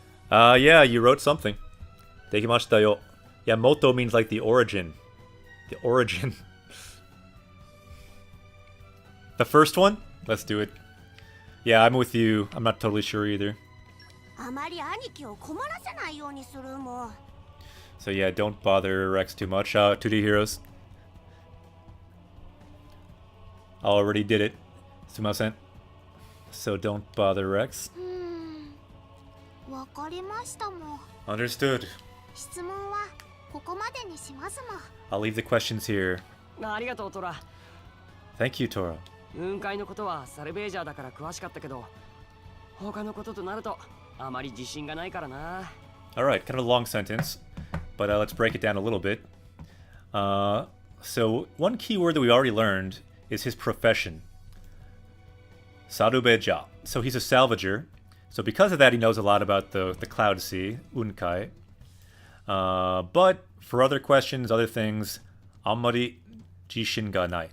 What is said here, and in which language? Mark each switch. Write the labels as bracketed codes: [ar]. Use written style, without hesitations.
[en] Yeah, you wrote something. [ja] Dekimashita yo. [en] Yeah, Moto means like the origin. The origin. The first one? Let's do it. Yeah, I'm with you. I'm not totally sure either. [ja] あまり兄貴を困らせないようにするもん。 [en] So yeah, don't bother Rex too much. 2D heroes. Already did it. Sumimasen. So don't bother Rex. [ja] わかりましたもん。 [en] Understood. [ja] 質問はここまでにしますもん。 [en] I'll leave the questions here. [ja] ありがとうトラ。 [en] Thank you, Toro. [ja] 雲海のことはサルベージャーだから詳しかったけど、他のこととなるとあまり自信がないからな。 [en] Alright, kind of a long sentence, but let's break it down a little bit. So one key word that we already learned is his profession. Sarubeja. So he's a salvager. So because of that, he knows a lot about the Cloud Sea, Unkai. But for other questions, other things, [ja] Ammari Jishin ga nai.